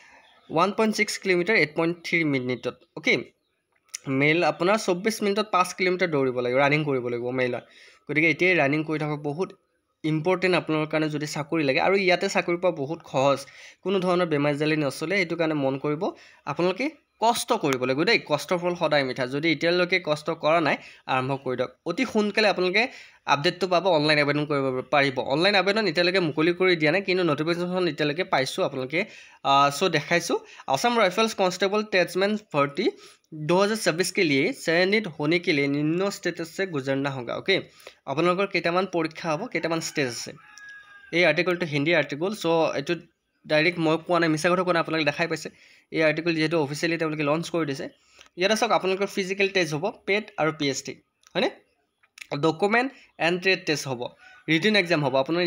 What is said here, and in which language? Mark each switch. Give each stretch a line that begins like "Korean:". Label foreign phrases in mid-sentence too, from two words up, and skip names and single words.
Assamese: 1.6 কিলোমিটাৰ 8.3 মিনিটত ওকে মেল আপোনাৰ 24 মিনিটত 5 কিলোমিটাৰ দৌৰিব লাগিব ৰানিং কৰিব লাগিব মেলৰ গতিকে এতিয়াই ৰানিং কৰি থাকক বহুত ইম্পৰ্টেণ্ট আপোনালোকৰ কাৰণে যদি চাকৰি লাগে আৰু ইয়াতে চাকৰি পোৱা বহুত সহজ কোনো ধৰণৰ বেমাৰ জালি নচলে এইটো কাৰণে মন কৰিব আপোনালোকে কষ্ট কৰিব লাগিব দেই কষ্টৰ ফল সদায় মিঠা যদি এতিয়ালৈকে কষ্ট কৰা নাই আৰম্ভ কৰি দিয়ক অতি সোনকালে আপোনালোকে আপডেটটো পাব অনলাইন আবেদন কৰিব পাৰিব অনলাইন আবেদন এতিয়ালৈকে মুকলি কৰি দিয়া নাই কিন্তু নটিফিকেশ্যন এতিয়ালৈকে পাইছোঁ আপোনালোকে সো দেখাইছোঁ
Hindi: आसाम राइफल्स कांस्टेबल टेट्समैन भर्ती 2026 के लिए चयनित होने के लिए निम्न स्टेटस से गुजरना होगा
Assamese: ओके আপোনালোকৰ কেইটামান পৰীক্ষা হ'ব কেইটামান ষ্টেজ আছে এই আৰ্টিকলটো হিন্দী আৰ্টিকল সো এইটো ডাইৰেক্ট মই কোৱা নাই মিছা কথা কোৱা নাই আপোনালোকে দেখাই পাইছে এই আৰ্টিকল যেহেতু অফিচিয়েলি তেওঁলোকে লঞ্চ কৰি দিছে ইয়াতে চাওক আপোনালোকৰ
English: physical test
Assamese: হ'ব পেট আৰু পিএছটি হয়নে
English: document and trade test
Assamese: হ'ব
English: written exam
Assamese: হ'ব আপোনাৰ